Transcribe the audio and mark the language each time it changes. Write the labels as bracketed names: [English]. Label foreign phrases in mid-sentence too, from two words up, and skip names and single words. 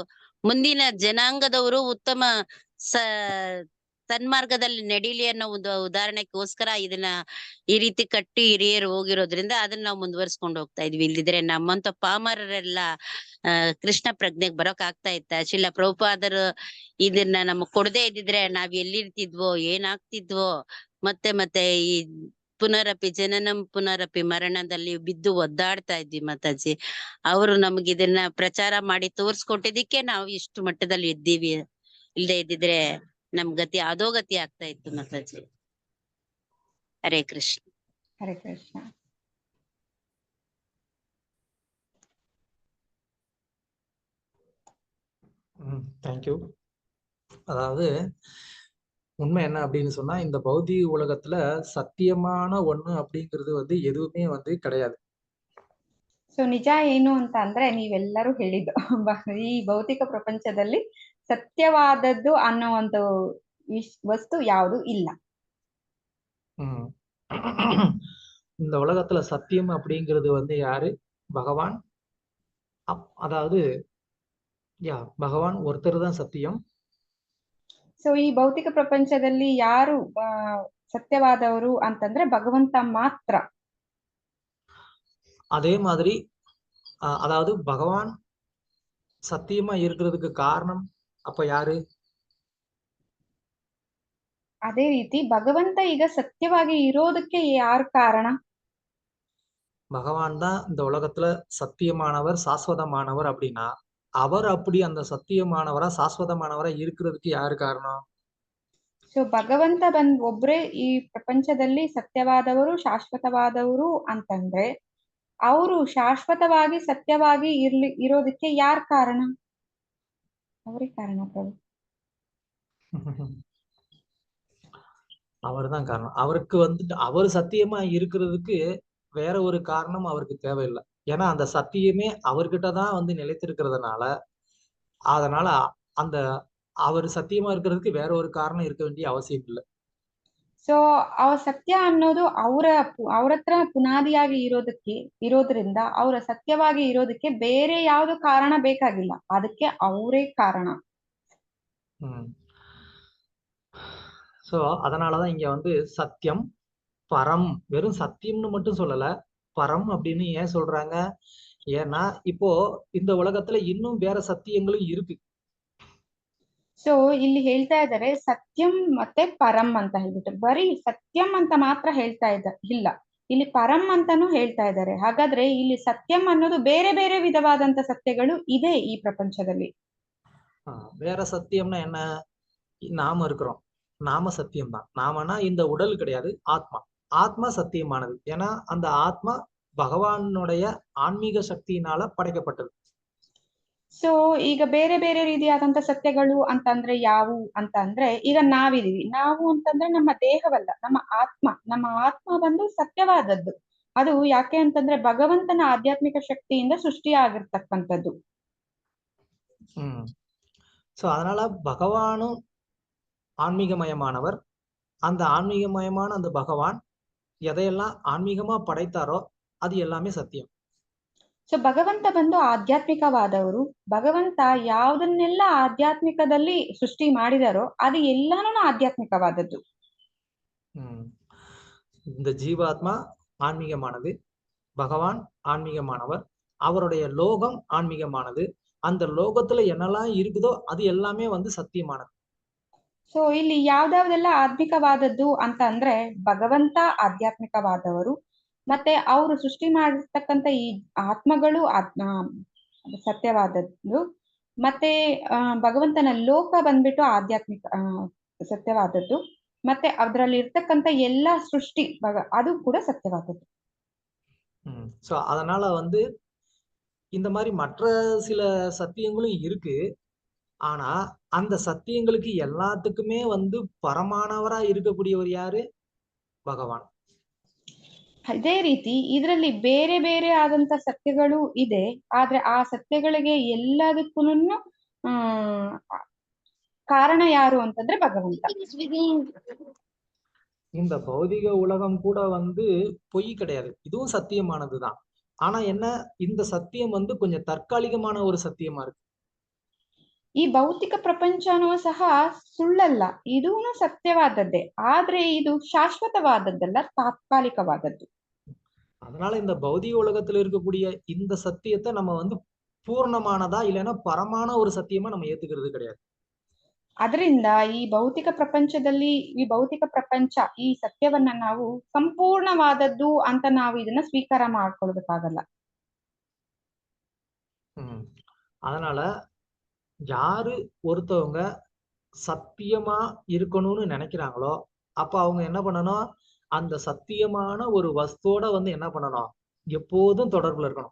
[Kannada] ಮುಂದಿನ ಜನಾಂಗದವರು ಉತ್ತಮ ಸನ್ಮಾರ್ಗದಲ್ಲಿ ನಡೀಲಿ ಅನ್ನೋ ಒಂದು ಉದಾಹರಣೆಗೋಸ್ಕರ ಇದನ್ನ ಈ ರೀತಿ ಕಟ್ಟಿ ಹಿರಿಯರು ಹೋಗಿರೋದ್ರಿಂದ ಅದನ್ನ ನಾವು ಮುಂದುವರ್ಸ್ಕೊಂಡು ಹೋಗ್ತಾ ಇದ್ವಿ. ಇಲ್ದಿದ್ರೆ ನಮ್ಮಂತ ಪಾಮರರೆಲ್ಲ ಕೃಷ್ಣ ಪ್ರಜ್ಞೆಗೆ ಬರೋಕ್ ಆಗ್ತಾ ಇತ್ತ? ಶಿಲ ಪ್ರಭುಪಾದರು ಇದನ್ನ ನಮಗ್ ಕೊಡದೇ ಇದ್ದಿದ್ರೆ ನಾವ್ ಎಲ್ಲಿರ್ತಿದ್ವೋ, ಏನಾಗ್ತಿದ್ವೋ, ಮತ್ತೆ ಈ [Sanskrit] ಪುನರಪಿ ಜನನಂ ಪುನರಪಿ [Kannada] ಮರಣದಲ್ಲಿ ಬಿದ್ದು ಒದ್ದಾಡ್ತಾ ಇದ್ವಿ ಮಾತಾಜಿ. ಅವರು ನಮ್ಗೆ ಇದನ್ನ ಪ್ರಚಾರ ಮಾಡಿ ತೋರ್ಸ್ಕೊಟ್ಟಿದ್ದಕ್ಕೆ ನಾವು ಇಷ್ಟು ಮಟ್ಟದಲ್ಲಿ ಇದ್ದೀವಿ. ಇಲ್ದೇ ಇದ್ದಿದ್ರೆ ನಮ್ ಗತಿ ಅಧೋಗತಿ ಆಗ್ತಾ ಇತ್ತು ಮಾತಾಜಿ. ಹರೇ ಕೃಷ್ಣ. ಹರೇ ಕೃಷ್ಣ. [English] thank you. [Tamil] அதாவது உண்மை என்ன அப்படின்னு சொன்னா, இந்த பௌதிக உலகத்துல சத்தியமான ஒண்ணு அப்படிங்கிறது வந்து எதுவுமே வந்து கிடையாது. [Kannada] ಸೊ ನಿಜ ಏನು ಅಂತ ಅಂದ್ರೆ ನೀವೆಲ್ಲರೂ ಹೇಳಿದ್ದು, ಈ ಭೌತಿಕ ಪ್ರಪಂಚದಲ್ಲಿ ಸತ್ಯವಾದದ್ದು ಅನ್ನೋ ಒಂದು ವಸ್ತು ಯಾವುದು ಇಲ್ಲ. [Tamil] இந்த உலகத்துல சத்தியம் அப்படிங்கிறது வந்து யாரு? பகவான். அதாவது பகவான் ஒருத்தர் தான் சத்தியம். [Kannada] ಸೊ ಈ ಭೌತಿಕ ಪ್ರಪಂಚದಲ್ಲಿ ಯಾರು ಸತ್ಯವಾದವರು ಅಂತಂದ್ರೆ ಭಗವಂತ ಮಾತ್ರ. [Tamil] அதே மாதிரி அதாவது பகவான் சத்தியமா இருக்கிறதுக்கு காரணம் அப்ப யாரு? [Kannada] ಅದೇ ರೀತಿ ಭಗವಂತ ಈಗ ಸತ್ಯವಾಗಿ ಇರೋದಕ್ಕೆ ಯಾರು ಕಾರಣ? [Tamil] பகவான் தான் இந்த உலகத்துல சத்தியமானவர், சாஸ்வதமானவர். அப்படின்னா அவர் அப்படி அந்த சத்தியமானவரா சாஸ்வதமானவரா இருக்கிறதுக்கு யாரு காரணம்? [Kannada] ಸೊ ಭಗವಂತ ಒಬ್ರೇ ಈ ಪ್ರಪಂಚದಲ್ಲಿ ಸತ್ಯವಾದವರು, ಶಾಶ್ವತವಾದವರು ಅಂತಂದ್ರೆ ಅವರು ಶಾಶ್ವತವಾಗಿ ಸತ್ಯವಾಗಿ ಇರೋದಕ್ಕೆ ಯಾರ್ ಕಾರಣ? ಅವರೇ ಕಾರಣ ಪ್ರಭು. [Tamil] அவர் தான் காரணம். அவருக்கு வந்துட்டு அவர் சத்தியமா இருக்கிறதுக்கு வேற ஒரு காரணம் அவருக்கு தேவையில்லை. ஏன்னா அந்த சத்தியமே அவர்கிட்ட தான் வந்து நிலைத்திருக்கிறதுனால, அதனால அந்த அவர் சத்தியமா இருக்கிறதுக்கு வேற ஒரு காரணம் இருக்க வேண்டிய அவசியம் இல்லை. [Kannada] ಸೊ ಅವ್ರ ಸತ್ಯ ಅನ್ನೋದು ಅವ್ರ ಹತ್ರ ಪುನಾದಿಯಾಗಿ ಇರೋದ್ರಿಂದ ಅವರ ಸತ್ಯವಾಗಿ ಇರೋದಕ್ಕೆ ಬೇರೆ ಯಾವ್ದು ಕಾರಣ ಬೇಕಾಗಿಲ್ಲ, ಅದಕ್ಕೆ ಅವರೇ ಕಾರಣ. [Tamil] சோ அதனாலதான் இங்க வந்து சத்தியம் பரம், வெறும் சத்தியம்னு மட்டும் சொல்லல, பரம் அப்படின்னு ஏன் சொல்றாங்க? ஏன்னா இப்போ இந்த உலகத்துல இன்னும் வேற சத்தியங்களும் இருக்கு. [Kannada] ಸೊ ಇಲ್ಲಿ ಹೇಳ್ತಾ ಇದ್ದಾರೆ ಸತ್ಯಂ ಮತ್ತೆ ಪರಂ ಅಂತ ಹೇಳ್ಬಿಟ್ಟು, ಬರೀ ಸತ್ಯಂ ಅಂತ ಮಾತ್ರ ಹೇಳ್ತಾ ಇಲ್ಲ, ಇಲ್ಲಿ ಪರಂ ಅಂತಾನು ಹೇಳ್ತಾ ಇದ್ದಾರೆ. ಹಾಗಾದ್ರೆ ಇಲ್ಲಿ ಸತ್ಯಂ ಅನ್ನೋದು ಬೇರೆ ಬೇರೆ ವಿಧವಾದಂತ ಸತ್ಯಗಳು ಇದೆ ಈ ಪ್ರಪಂಚದಲ್ಲಿ. [Tamil] வேற சத்தியம்னா என்ன? நாம இருக்கிறோம், நாம சத்தியம் தான். நாமனா இந்த உடல் கிடையாது, ஆத்மா. ஆத்மா சத்தியமானது. ஏன்னா அந்த ஆத்மா பகவானுடைய ஆன்மீக சக்தியினால படைக்கப்பட்டது. [Kannada] ಸೊ ಈಗ ಬೇರೆ ಬೇರೆ ರೀತಿಯಾದಂತ ಸತ್ಯಗಳು ಅಂತಂದ್ರೆ ಯಾವುವು ಅಂತಂದ್ರೆ, ಈಗ ನಾವಿದೀವಿ, ನಾವು ಅಂತಂದ್ರೆ ನಮ್ಮ ದೇಹವಲ್ಲ, ನಮ್ಮ ಆತ್ಮ ಬಂದು ಸತ್ಯವಾದದ್ದು. ಅದು ಯಾಕೆ ಅಂತಂದ್ರೆ ಭಗವಂತನ ಆಧ್ಯಾತ್ಮಿಕ ಶಕ್ತಿಯಿಂದ ಸೃಷ್ಟಿಯಾಗಿರ್ತಕ್ಕಂಥದ್ದು. [Tamil] சோ அதனால பகவானும் ஆன்மீகமயமானவர். அந்த ஆன்மீகமயமான அந்த பகவான் எதையெல்லாம் ஆன்மீகமா படைத்தாரோ அது எல்லாமே சத்தியம். [Kannada] ಸೊ ಭಗವಂತ ಬಂದು ಆಧ್ಯಾತ್ಮಿಕವಾದವರು. ಭಗವಂತ ಯಾವುದನ್ನೆಲ್ಲ ಆಧ್ಯಾತ್ಮಿಕದಲ್ಲಿ ಸೃಷ್ಟಿ ಮಾಡಿದಾರೋ ಅದು ಎಲ್ಲಾನು ಆಧ್ಯಾತ್ಮಿಕವಾದದ್ದು. [Tamil] இந்த ஜீவாத்மா ஆன்மீகமானது, பகவான் ஆன்மீகமானவர், அவருடைய லோகம் ஆன்மீகமானது. அந்த லோகத்துல என்னெல்லாம் இருக்குதோ அது எல்லாமே வந்து சத்தியமானது. [Kannada] ಸೊ ಇಲ್ಲಿ ಯಾವ್ದಾವ್ದೆಲ್ಲ ಆಧ್ಯಾತ್ಮಿಕವಾದದ್ದು ಅಂತ ಅಂದ್ರೆ ಭಗವಂತ ಆಧ್ಯಾತ್ಮಿಕವಾದವರು, ಮತ್ತೆ ಅವರು ಸೃಷ್ಟಿ ಮಾಡಿರ್ತಕ್ಕಂಥ ಈ ಆತ್ಮಗಳು ಸತ್ಯವಾದದ್ದು, ಮತ್ತೆ ಭಗವಂತನ ಲೋಕ ಬಂದ್ಬಿಟ್ಟು ಆಧ್ಯಾತ್ಮಿಕ ಸತ್ಯವಾದದ್ದು, ಮತ್ತೆ ಅದ್ರಲ್ಲಿ ಇರ್ತಕ್ಕಂತ ಎಲ್ಲಾ ಸೃಷ್ಟಿ ಅದು ಕೂಡ ಸತ್ಯವಾದದ್ದು. [Tamil] சோ அதனால வந்து இந்த மாதிரி மற்ற சில சத்தியங்களும் இருக்கு. ஆனா அந்த சத்தியங்களுக்கு எல்லாத்துக்குமே வந்து பரமானவரா இருக்கக்கூடியவர் யாரு? [Kannada] ಭಗವಾನ್. ಅದೇ ರೀತಿ ಇದರಲ್ಲಿ ಬೇರೆ ಬೇರೆ ಆದಂತ ಸತ್ಯಗಳು ಇದೆ. ಆದ್ರೆ ಆ ಸತ್ಯಗಳಿಗೆ ಎಲ್ಲದಕ್ಕೂ ಕಾರಣ ಯಾರು ಅಂತಂದ್ರೆ ಭಗವಂತ. [Tamil] இந்த பௌதிக உலகம் கூட வந்து பொய் கிடையாது, இதுவும் சத்தியமானதுதான். ஆனா என்ன, இந்த சத்தியம் வந்து கொஞ்சம் தற்காலிகமான ஒரு சத்தியமா இருக்கு. [Kannada] ಈ ಭೌತಿಕ ಪ್ರಪಂಚನೂ ಸಹ ಸುಳ್ಳಲ್ಲ, ಇದೂ ಸತ್ಯವಾದದ್ದೇ. ಆದ್ರೆ ಇದು ಶಾಶ್ವತವಾದದ್ದಲ್ಲ, ತಾತ್ಕಾಲಿಕವಾದದ್ದು. [Tamil] அதனால இந்த பௌதிக உலகத்துல இருக்கக்கூடிய இந்த சத்தியத்தை நம்ம வந்து பூர்ணமானதா இல்லைன்னா பரமான ஒரு சத்தியமா நம்ம ஏத்துக்கிறது கிடையாது. [Kannada] ಅದರಿಂದ ಈ ಭೌತಿಕ ಪ್ರಪಂಚದಲ್ಲಿ ಈ ಭೌತಿಕ ಪ್ರಪಂಚ ಈ ಸತ್ಯವನ್ನ ನಾವು ಸಂಪೂರ್ಣವಾದದ್ದು ಅಂತ ನಾವು ಇದನ್ನ ಸ್ವೀಕಾರ ಮಾಡ್ಕೊಳ್ಬೇಕಾಗಲ್ಲ. [Tamil] அதனால யாரு ஒருத்தவங்க சத்தியமா இருக்கணும்னு நினைக்கிறாங்களோ அப்ப அவங்க என்ன பண்ணணும், அந்த சத்தியமான ஒரு வஸ்தோட வந்து என்ன பண்ணணும், எப்போதும் தொடர்புல இருக்கணும்.